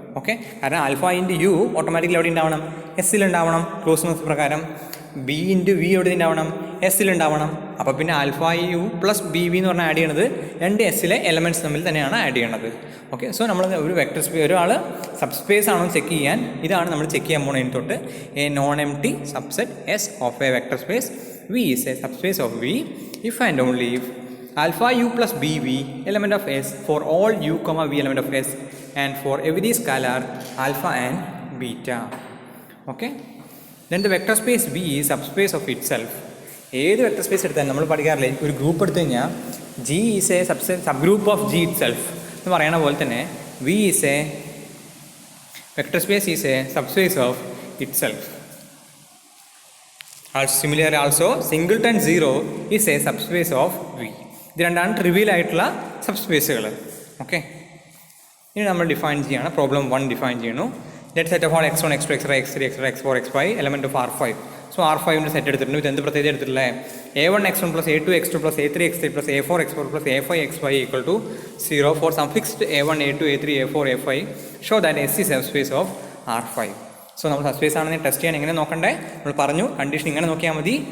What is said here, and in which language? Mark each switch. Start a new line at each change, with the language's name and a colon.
Malayalam: Okay, കാരണം alpha into U automatically അവിടെ ഉണ്ടാവണം, എസ്സിലുണ്ടാവണം ക്ലോസ്നെസ് പ്രകാരം. ബി ഇൻറ്റു വി എവിടെ ഉണ്ടാവണം, എസ്സിലുണ്ടാവണം. അപ്പോൾ പിന്നെ alpha U plus B V എന്ന് പറഞ്ഞാൽ ആഡ് ചെയ്യണത് രണ്ട് എസ്സിലെ എലമെൻറ്റ്സ് തമ്മിൽ തന്നെയാണ് ആഡ് ചെയ്യണത്. ഓക്കെ, സോ നമ്മൾ ഒരു വെക്ടർ സ്പേസ് ഒരാൾ സബ് സ്പേസ് ആണോ ചെക്ക് ചെയ്യാൻ ഇതാണ് നമ്മൾ ചെക്ക് ചെയ്യാൻ പോകുന്നതിന് തൊട്ട്.
English: A non empty subset S of a vector space V is a subspace of V if and only if alpha u plus bv element of S for all u comma v element of S and for every scalar alpha and beta. Okay, then the vector space V is subspace of itself.
Malayalam: ഏത് vector space എടുത്താലും നമ്മൾ പഠിക്കാറില്ലേ, ഒരു group എടുത്തു കഴിഞ്ഞാൽ
English: G is a subgroup of G itself
Malayalam: എന്ന് പറയണ പോലെ തന്നെ
English: V is a vector space is a subspace of itself. Similarly also singleton 0 is a subspace of V.
Malayalam: ഇത് രണ്ടാണ് ട്രിവിയൽ ആയിട്ടുള്ള സബ്സ്പേസുകൾ. ഓക്കെ, ഇനി നമ്മൾ ഡിഫൈൻ ചെയ്യാണ്. പ്രോബ്ലം 1 ഡിഫൈൻ ചെയ്യണു.
English: Let set of all x1 x2 x3 x3 x4 x4 x5 element of R5.
Malayalam: So R5ൻ്റെ set എടുത്തിട്ടുണ്ട്. ഇത് എന്ത് പ്രത്യേകത എടുത്തിട്ടില്ലേ,
English: A1 x1 plus A2 x2 plus A3 x3 plus A4 x4 plus A5 x5 equal to 0 for some fixed A1 A2 A3 A4 A5 show that S is subspace of R5.
Malayalam: So നമ്മൾ subspace ആണെന്ന് test ചെയ്യാൻ എങ്ങനെ നോക്കണ്ടേ, നമ്മൾ പറഞ്ഞു condition ഇങ്ങനെ നോക്കിയാൽ മതി.